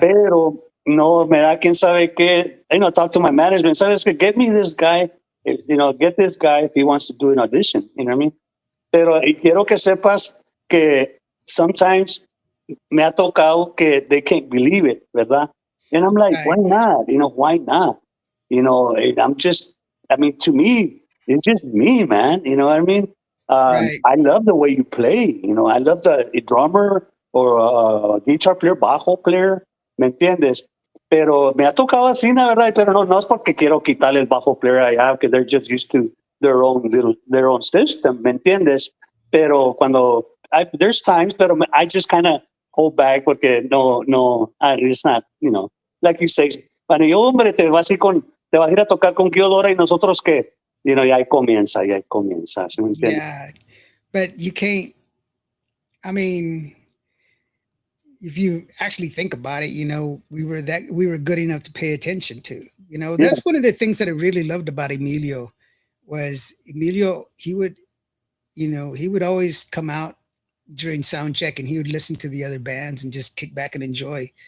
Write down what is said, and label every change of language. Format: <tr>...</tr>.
<es>pero no, me da quién sabe qué,</es> <en>talk to my management,</en> <es>¿sabes qué?</es> <en>Get me this guy, get this guy if he wants to do an audition, you know what I mean?</en> <es>Pero y quiero que sepas que</es> <en>sometimes</en> <es>me ha tocado que</es> <en>they can't believe it,</en> <es>¿verdad?</es> <en>And I'm like, why right, not? Why not? I'm just, I mean, to me, it's just me, man. You know what I mean? right. I love the way you play. I love the a drummer or a guitar player, bajo player,</en> <es>¿me entiendes? Pero me ha tocado así, la verdad, pero no es porque quiero quitarle el bajo player allá,</es> <en>because they're just used to their own system,</en> <es>¿me entiendes? Pero</es> <en>there's times,</en> <es>pero</es> <en>I just kind of hold back</en> <es>porque no,</es> <en>it's not, like you say,</en> <es>bueno, y hombre, te vas a ir a tocar con Gill y nosotros que, ya ahí comienza, ¿sí me entiendes?</es> <en>Yeah, but you can't. I mean, if you actually think about it, you know, we were good enough to pay attention to. You know, Yeah, that's one of the things that I really loved about Emilio was Emilio. He would always come out during sound check and he would listen to the other bands and just kick back and enjoy.</en>